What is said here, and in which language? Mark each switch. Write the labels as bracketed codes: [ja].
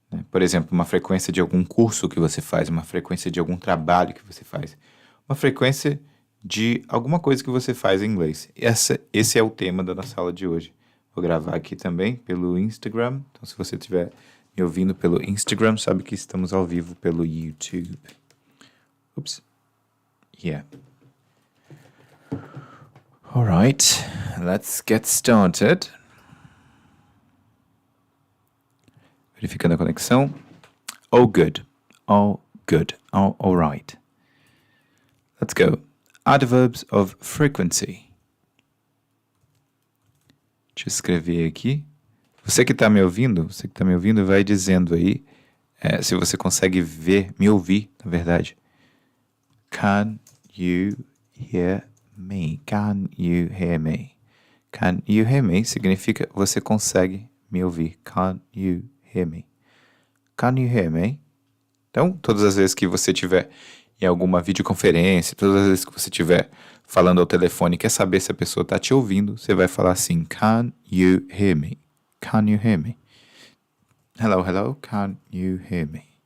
[pt] Por exemplo, uma frequência de algum curso que você faz, uma frequência de algum trabalho que você faz, uma frequência de alguma coisa que você faz em inglês. Esse é o tema da nossa aula de hoje. Vou gravar aqui também pelo Instagram. Então, se você estiver me ouvindo pelo Instagram, sabe que estamos ao vivo pelo YouTube. Oops. Yeah. [en] Alright, let's get started. [pt] Verificando a conexão. [en] All good. All good. All right. Let's go. Adverbs of frequency. [pt] Deixa eu escrever aqui. Você que está me ouvindo, vai dizendo aí se você consegue me ouvir, na verdade. [en] Can you hear me? Can you hear me? Can you hear me [pt] significa você consegue me ouvir. [en] Can you hear me? Can you hear me? [pt] Então, todas as vezes que você estiver em alguma videoconferência, todas as vezes que você estiver falando ao telefone e quer saber se a pessoa está te ouvindo, você vai falar assim, [en] can you hear me? Can you hear me? Hello, hello, can you hear me?